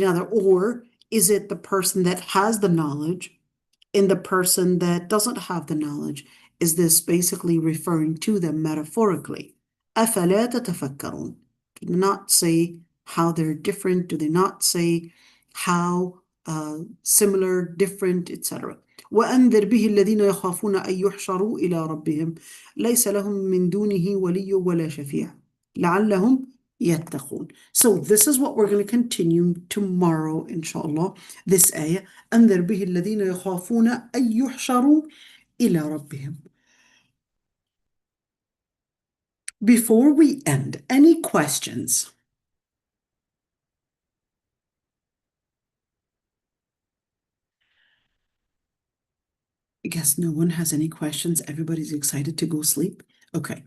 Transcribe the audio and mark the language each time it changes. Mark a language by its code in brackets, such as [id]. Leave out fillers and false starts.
[en] Or is it the person that has the knowledge and the person that doesn't have the knowledge? Is this basically referring to them metaphorically? [ar] أَفَلَا تَتَفَكَّرُونَ? [en] Do they not say how they're different? Do they not say how similar, different, etc.? [ar] وأنذر به الذين يخافون أن يحشروا إلى ربهم ليس لهم من دونه ولي ولا شفيع لعلهم يتقون. [en] So this is what we're going to continue tomorrow, inshallah. This ayah, [ar] أنذر به الذين يخافون أن يحشروا إلى ربهم. [en] Before we end, any questions? I guess no one has any questions. Everybody's excited to go sleep. Okay.